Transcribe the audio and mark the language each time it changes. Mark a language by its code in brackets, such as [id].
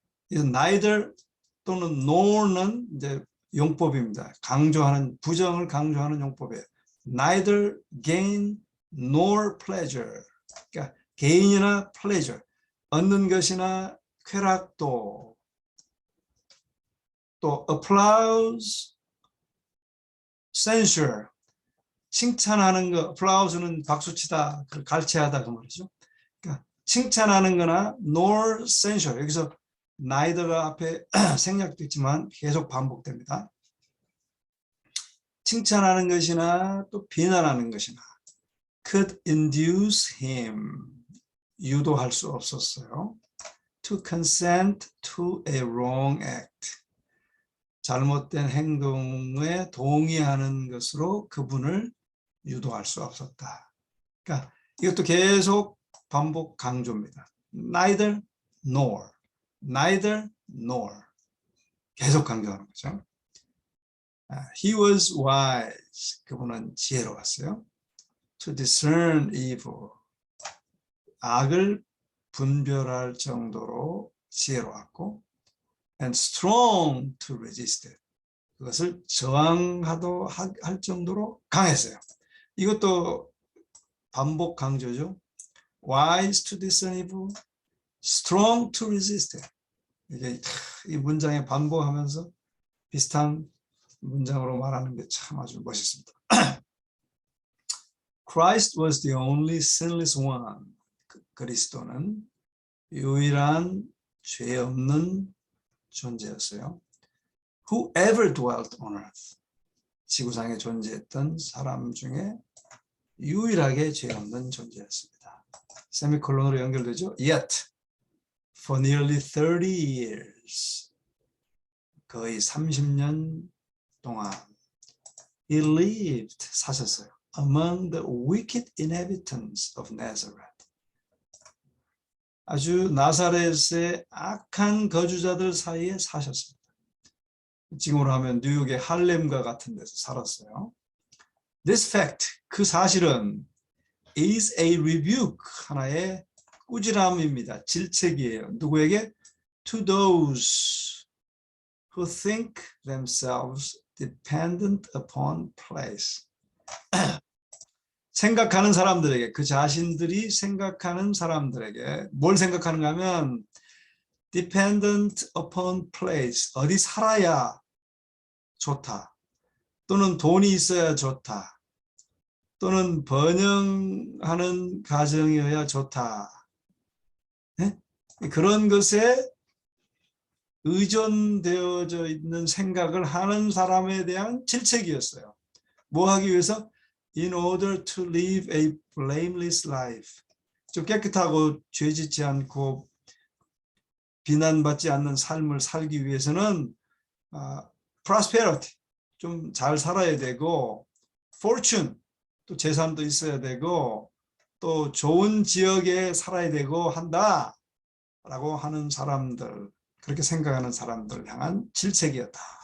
[ko] neither 또는 nor는 이제 용법입니다. 강조하는, 부정을 강조하는 용법이에요. [en] neither gain nor pleasure. [ko] 그러니까 gain이나 pleasure, 얻는 것이나 쾌락도, 또 applause, censure, 칭찬하는 거, applause는 박수치다, 갈채하다 그 말이죠. 그러니까 칭찬하는 거나 nor censure, 여기서 neither가 앞에 생략도 있지만 계속 반복됩니다. 칭찬하는 것이나 또 비난하는 것이나 could induce him, 유도할 수 없었어요. [en] to consent to a wrong act, 잘못된 행동에 동의하는 것으로 그분을 유도할 수 없었다. [ko] 그러니까 이것도 계속 반복 강조입니다. [en] neither nor, neither nor, 계속 강조하는 거죠. He was wise, 그분은 지혜로웠어요. [ko] to discern evil, 악을 분별할 정도로 지혜로웠고, and strong to resist it, 그것을 저항하도 할 정도로 강했어요. 이것도 반복 강조죠. [en] wise to discern evil, strong to resist it. [ko] 이게 이 문장에 반복하면서 비슷한 문장으로 말하는 게 참 아주 멋있습니다. [en] Christ was the only sinless one. [ko] 그리스도는 유일한 죄 없는 존재였어요. [en] Who ever dwelt on earth. [ko] 지구상에 존재했던 사람 중에 유일하게 죄 없는 존재였습니다. 세미콜론으로 연결되죠. [en] Yet, for nearly 30 years, 거의 30년 동안 he lived, 사셨어요. among the wicked inhabitants of Nazareth. [ko] 아주 나사렛의 악한 거주자들 사이에 사셨습니다. 지금으로 하면 뉴욕의 할렘과 같은 데서 살았어요. [en] This fact, 그 사실은 is a rebuke, 하나의 꾸지람입니다. [ko] 질책이에요. 누구에게? [en] To those who think themselves dependent upon place. [ko] 생각하는 사람들에게, 그 자신들이 생각하는 사람들에게 뭘 생각하는가 하면 dependent upon place, 어디 살아야 좋다, 또는 돈이 있어야 좋다, 또는 번영하는 가정이어야 좋다. 네? 그런 것에 의존되어져 있는 생각을 하는 사람에 대한 질책이었어요. 뭐 하기 위해서? [en] In order to live a blameless life. [ko] 좀 깨끗하고 죄짓지 않고 비난받지 않는 삶을 살기 위해서는 prosperity, 좀 잘 살아야 되고, fortune, 또 재산도 있어야 되고, 또 좋은 지역에 살아야 되고 한다라고 하는 사람들, 그렇게 생각하는 사람들을 향한 질책이었다.